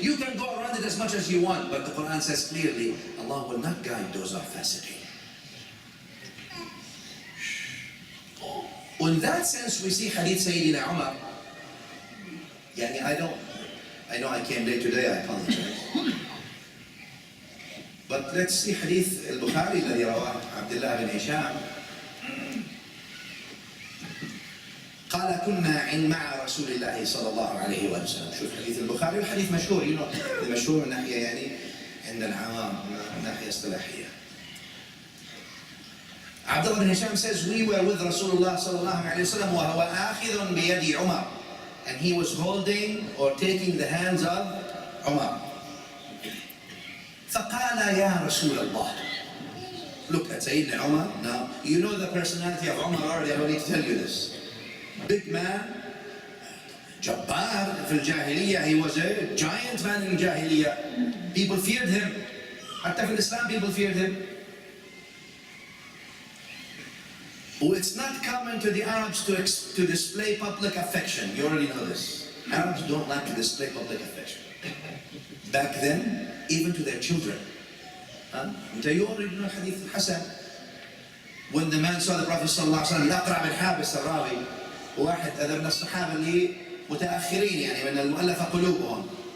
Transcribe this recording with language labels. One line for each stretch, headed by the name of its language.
English: You can go around it as much as you want, but the Quran says clearly, Allah will not guide those who are fasiqin. In that sense, we see Hadith Sayyidina Umar. I know I came late today, I apologize. But let's see
Arabic: حديث البخاري الذي رواه عبد الله بن هشام. قال كنا مع رسول الله صلى الله عليه وسلم. شوف حديث البخاري والحديث مشهور، مشهور من ناحية عند العوام من ناحية اصطلاحية.
English: عبد الله بن هشام says we were with Rasulullah صلى الله عليه وسلم
Arabic: وهو آخذ بيد عمر.
English: And he was holding or taking the hands of Umar.
Arabic: فقال يا رسول الله.
English: Look at Sayyidina Umar. Now, you know the personality of Umar already. I don't need to tell you this. Big man, Jabbar
Arabic: في الجاهلية.
English: He was a giant man in Jahiliyyah. People feared him.
Arabic: حتى في
English: Islam people feared him. It's not common to the Arabs to display public affection. You already know this. Arabs don't like to display public affection. Back then, even to their children. You already know Hadith Hassan. When the man saw the Prophet sallallahu alaihi wasallam,
Arabic: الأقرع بن حابس الراوي, واحد هذا من الصحابة اللي متأخرين يعني من المؤلفة قلوبهم.